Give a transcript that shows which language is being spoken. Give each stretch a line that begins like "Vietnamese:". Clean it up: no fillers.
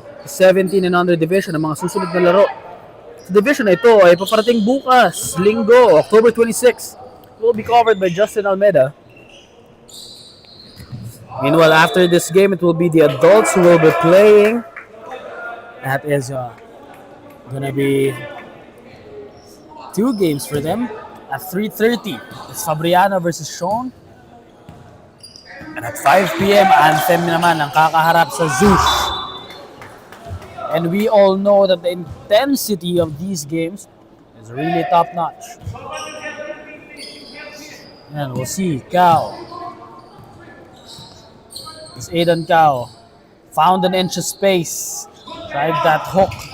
English: 17 and under division
Filipino: ang mga susunod na laro. Sa division na ito ay paparating bukas, Linggo, October 26.
English: It will be covered by Justin Almeida. Meanwhile, after this game, it will be the adults who will be playing. That is gonna be 2 games for them at 3:30. It's Fabriano versus Sean. And at 5 p.m.,
Filipino: Anthem naman ang kakaharap sa Zeus.
English: And we all know that the intensity of these games is really top-notch. And we'll see. Cao. It's Aidan Cao. Found an inch of space. Tried that hook.